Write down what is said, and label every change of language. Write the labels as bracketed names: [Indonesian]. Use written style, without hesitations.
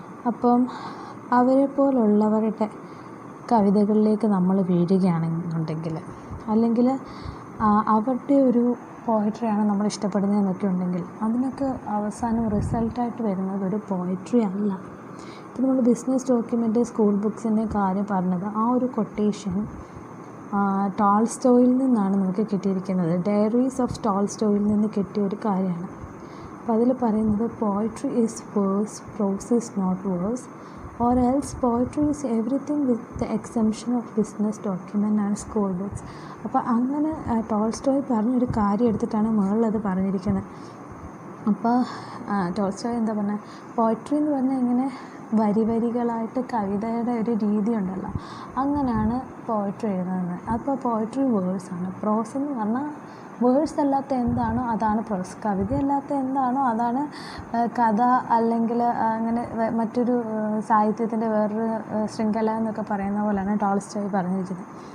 [Malayalam] അപ്പം അവരെ പോലുള്ളവരുടെ കവിതകളിലേക്ക് നമ്മൾ വീഴുകയാണെന്നുണ്ടെങ്കിൽ, അല്ലെങ്കിൽ അവരുടെ ഒരു പോയട്രിയാണ് നമ്മൾ ഇഷ്ടപ്പെടുന്നതെന്നൊക്കെ ഉണ്ടെങ്കിൽ, അതിനൊക്കെ അവസാനം റിസൾട്ടായിട്ട് വരുന്നത് ഒരു പോയട്രി അല്ല. ഇപ്പോൾ നമ്മൾ ബിസിനസ് ഡോക്യുമെൻ്റ് സ്കൂൾ ബുക്സിൻ്റെ കാര്യം പറഞ്ഞത്, ആ ഒരു കൊട്ടേഷൻ ടോൾസ്റ്റോയിൽ നിന്നാണ് നമുക്ക് കിട്ടിയിരിക്കുന്നത്. ഡയറീസ് ഓഫ് ടോൾസ്റ്റോയിൽ നിന്ന് കിട്ടിയ ഒരു കാര്യമാണ്. അപ്പോൾ അതിൽ പറയുന്നത് [English] Poetry is verse, prose is not verse, or else poetry is everything with the exemption of business document and school books. [Malayalam] അപ്പോൾ അങ്ങനെ ടോൾസ്റ്റോയ് പറഞ്ഞൊരു കാര്യം എടുത്തിട്ടാണ് മുകളിലത് പറഞ്ഞിരിക്കുന്നത്. അപ്പോൾ ടോൾസ്റ്റോയ് എന്താ പറഞ്ഞത്, പോയട്രി എന്ന് പറഞ്ഞാൽ ഇങ്ങനെ വരികളായിട്ട് കവിതയുടെ ഒരു രീതി ഉണ്ടല്ലോ, അങ്ങനെയാണ് പോയട്രി എഴുതുന്നത്. അപ്പോൾ പോയട്രി വേഴ്സാണ്. പ്രോസ് എന്ന് പറഞ്ഞാൽ വേഴ്സ് അല്ലാത്ത എന്താണോ അതാണ് പ്രോസ്, കവിതയല്ലാത്ത എന്താണോ അതാണ് കഥ, അല്ലെങ്കിൽ അങ്ങനെ മറ്റൊരു സാഹിത്യത്തിൻ്റെ വേറൊരു ശൃംഖല എന്നൊക്കെ പറയുന്ന പോലെയാണ് ടോൾസ്റ്റോയ് പറഞ്ഞിരിക്കുന്നത്.